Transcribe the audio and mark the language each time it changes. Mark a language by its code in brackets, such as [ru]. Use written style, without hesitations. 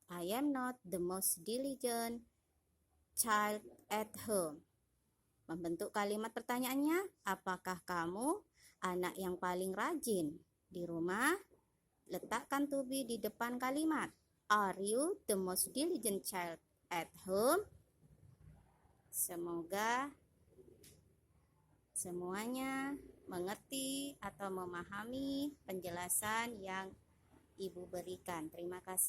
[en] I am not the most diligent child at home. [id] Membentuk kalimat pertanyaannya, apakah kamu anak yang paling rajin di rumah? Letakkan to be di depan kalimat. [en] Are you the most diligent child at home? [id] Semoga semuanya mengerti atau memahami penjelasan yang Ibu berikan. Terima kasih.